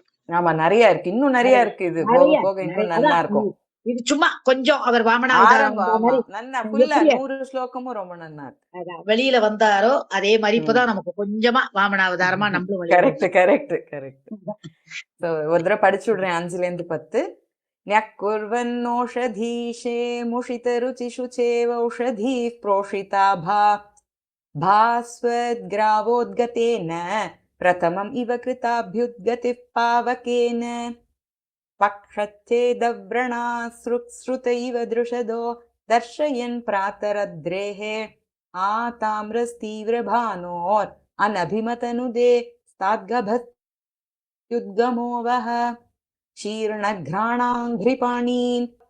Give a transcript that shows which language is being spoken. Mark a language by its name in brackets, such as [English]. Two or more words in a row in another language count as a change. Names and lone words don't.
[Tamil] ஆமா நிறைய இருக்கு. இன்னும் நிறைய இருக்கு. இது போக போக இன்னும் நல்லா இருக்கும். இது சும்மா கொஞ்சம் அவர் வாமனாவதாரம் 100 ஸ்லோகமும் ரொம்ப நல்லா இருக்கு. வெளியில வந்தாரோ அதே மாதிரி இப்பதான் நமக்கு கொஞ்சமா வாமனாவதாரமா நம்மளும். [English] correct correct correct. [Tamil] ஒரு தடவை படிச்சு விடுறேன் 5-10. [Sanskrit] न्यक्कुर्वन्नोषधीशे मुषितरुचिषुचेवौषधीः प्रोषिता भास्वद्ग्रावोद्गतेन प्रथमम् इव कृताभ्युद्गतिः पावकेन पक्षच्छेदव्रणासृत इव दृशदो दर्शयन् प्रातरद्रेः आताम्रस्तीव्रभानोर् अनभिमतनुदे स्ताद्गभत्युद्गमो वः शीर्णघ्राणाङ्घ्रिपाणीन्